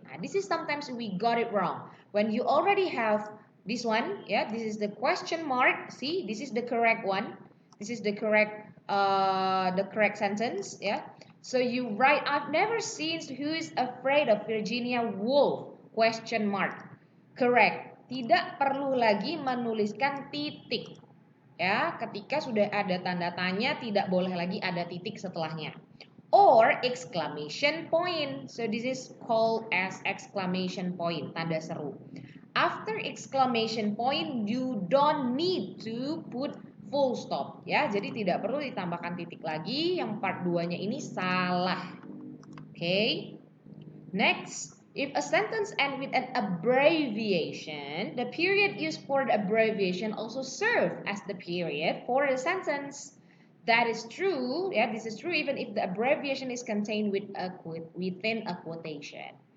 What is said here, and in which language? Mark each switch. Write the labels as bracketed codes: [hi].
[en] Nah, this is sometimes we got it wrong. When you already have this one, yeah, this is the question mark. See, this is the correct one. This is the correct sentence, yeah. So you write, I've never seen Who is Afraid of Virginia Woolf? Question mark. Correct. [id] Tidak perlu lagi menuliskan titik. Ya, ketika sudah ada tanda tanya tidak boleh lagi ada titik setelahnya. [en] Or exclamation point. So this is called as exclamation point, tanda seru. After exclamation point you don't need to put full stop ya. [id] Jadi tidak perlu ditambahkan titik lagi. Yang part 2-nya ini salah. Okay. [en] Next, if a sentence ends with an abbreviation, the period used for the abbreviation also serve as the period for the sentence. That is true, yeah, this is true even if the abbreviation is contained within a quotation.